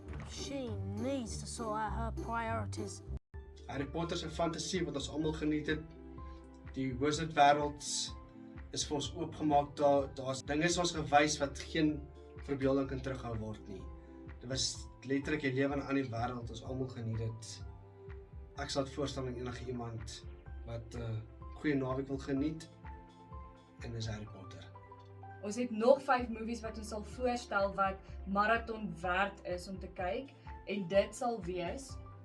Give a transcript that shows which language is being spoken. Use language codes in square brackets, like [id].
[en] She needs to sort out her priorities. [af] Harry Potter se fantasie wat ons almal geniet het. Die wizard wêreld is vir ons oopgemaak. Daar's dinge is ons gewys wat geen verbeelding kan terughou word nie. Dit was letterlik jy lewe in 'n ander wêreld, ons almal geniet dit. Ek sal dit voorstel aan enige iemand wat goeie naweek wil geniet en dis Harry Potter. Ons het nog 5 movies wat ons sal voorstel wat marathon werd is om te kyk en dit sal wees